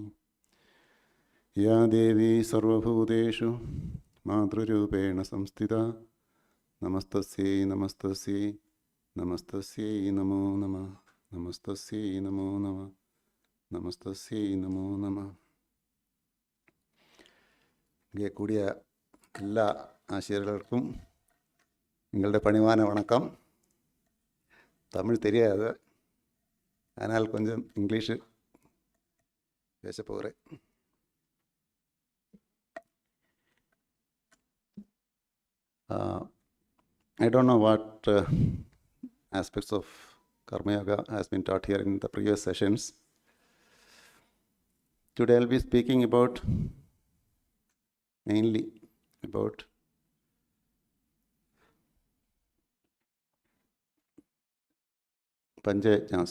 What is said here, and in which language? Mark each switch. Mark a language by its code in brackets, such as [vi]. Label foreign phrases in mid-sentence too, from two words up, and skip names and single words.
[sa] യാ ദേവീ സർവഭൂതേഷു മാതൃരൂപേണ സംസ്ഥിതാ നമസ്തസ്യൈ നമസ്തസ്യൈ നമസ്തസ്യൈ നമോ നമഃ നമസ്തസ്യൈ നമോ നമഃ നമസ്തസ്യൈ നമോ നമഃ. [ta] இங்கே கூடிய எல்லா ஆசீர்வாதங்களுக்கும் உங்களுடைய பணிவான வணக்கம். தமிழ் தெரியாது, ஆனால் கொஞ்சம் இங்கிலீஷு பேச போகிறேன். [en] I don't know what aspects of Karma Yoga has been taught here in the previous sessions. Today I'll be speaking mainly about panchayajnas.